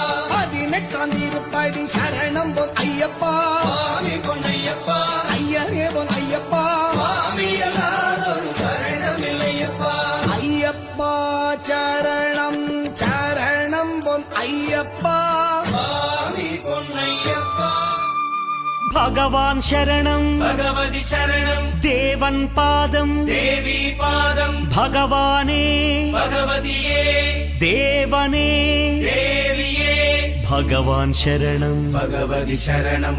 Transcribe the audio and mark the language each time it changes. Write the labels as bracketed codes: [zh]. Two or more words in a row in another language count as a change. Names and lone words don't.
[ta] 18ஆம் திருப்படி சரணம் பொன் ஐயப்பா சுவாமி பொன்னையப்பா ஐயனே உன் ஐயப்பா சுவாமியல்லாதொரு சரணமில்லையப்பா ஐயப்பா சரணம் சரணம் பொன் ஐயப்பா சுவாமி பொன்னையப்பா [ml] ഭഗവാൻ ശരണം ഭഗവതി ശരണം ദേവൻ പാദം ദേവി പാദം भगवाने भगवतिये देवने देविये ഭഗവാൻ ശരണം ഭഗവതി ശരണം